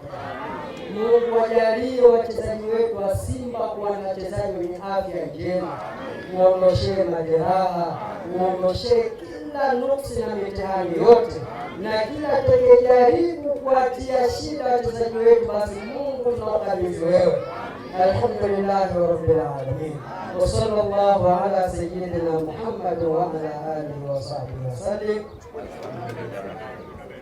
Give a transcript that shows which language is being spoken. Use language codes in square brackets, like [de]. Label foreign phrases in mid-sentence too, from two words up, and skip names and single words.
[sw] Mungu ajalie wachezaji wetu wa Simba kuwa na wachezaji wenye afya njema, muondoshee majeraha, muondoshee kila nuksi na mitihani yote, na kila atakayejaribu kuatia shida wachezaji wetu, basi Mungu tunakabidhi wewe. [ar] الحمد لله رب العالمين وصلى الله على سيدنا محمد وعلى آله وصحبه وسلم.